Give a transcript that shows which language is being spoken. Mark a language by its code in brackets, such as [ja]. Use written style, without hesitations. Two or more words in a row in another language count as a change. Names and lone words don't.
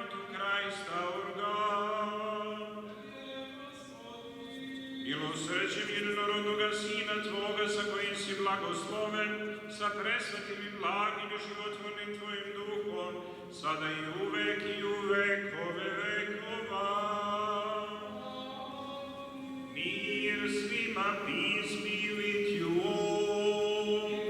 [sr] Milosrđem jedinorodnoga Sina Tvoga, sa kojim si blagosloven, sa presvetim i blagim i životvornim Tvojim Duhom, sada i u vekove vekova. Mir svima, [en] peace be with you all.